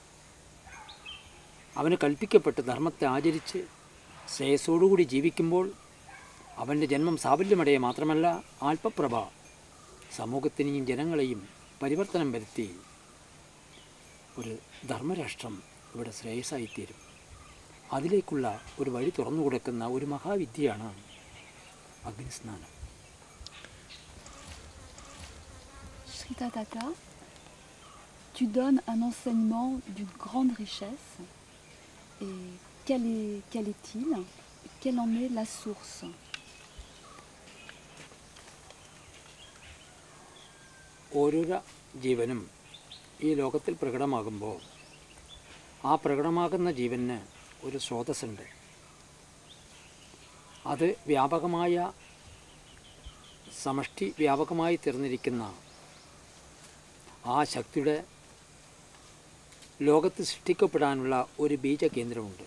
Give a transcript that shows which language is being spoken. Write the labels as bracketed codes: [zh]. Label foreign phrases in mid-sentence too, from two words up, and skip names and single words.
[ml] അവന് കൽപ്പിക്കപ്പെട്ട ധർമ്മത്തെ ആചരിച്ച് ശ്രേയസ്സോടുകൂടി ജീവിക്കുമ്പോൾ അവൻ്റെ ജന്മം സാഫല്യമടയെ മാത്രമല്ല ആൽപ്പപ്രഭ സമൂഹത്തിനെയും ജനങ്ങളെയും പരിവർത്തനം വരുത്തി ഒരു ധർമ്മരാഷ്ട്രം ഇവിടെ ശ്രേയസ്സായിത്തീരും. അതിലേക്കുള്ള ഒരു വഴി തുറന്നു കൊടുക്കുന്ന ഒരു മഹാവിദ്യയാണ് അഗ്നിസ്നാനം. [fr] Sri Tathata, tu donnes un enseignement d'une grande richesse. Et quel est-il? Quelle en est la source? [ml] ഓരോരോ ജീവനും ഈ ലോകത്തിൽ പ്രകടമാകുമ്പോൾ ആ പ്രകടമാകുന്ന ജീവന് ഒരു സ്രോതസ്സുണ്ട്. അത് വ്യാപകമായ സമഷ്ടി വ്യാപകമായി തീർന്നിരിക്കുന്ന ആ ശക്തിയുടെ ലോകത്ത് സൃഷ്ടിക്കപ്പെടാനുള്ള ഒരു ബീജകേന്ദ്രമുണ്ട്.